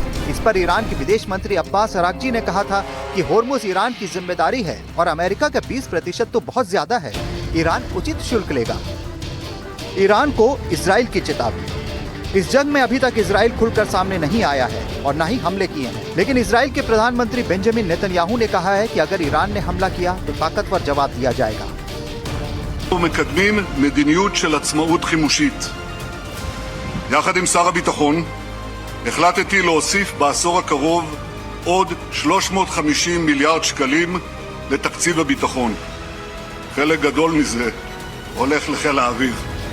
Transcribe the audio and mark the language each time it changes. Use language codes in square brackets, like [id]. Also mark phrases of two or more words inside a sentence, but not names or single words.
[hi] इस पर ईरान के विदेश मंत्री अब्बास अरागची ने कहा था कि होर्मुज ईरान की जिम्मेदारी है और अमेरिका का 20% तो बहुत ज्यादा है। ईरान उचित शुल्क लेगा। ईरान को इजराइल की चेतावनी। इस जंग में अभी तक इजराइल खुलकर सामने नहीं आया है और न ही हमले किए हैं, लेकिन इजराइल के प्रधानमंत्री बेंजामिन नेतन्याहू ने कहा है कि अगर ईरान ने हमला किया तो ताकतवर जवाब दिया जाएगा। [he] מקדמים מדיניות של עצמאות חימושית. יחד עם שר הביטחון החלטתי להוסיף בעשור הקרוב עוד 350 מיליארד שקלים לתקציב הביטחון. חלק גדול מזה הולך לחיל האוויר.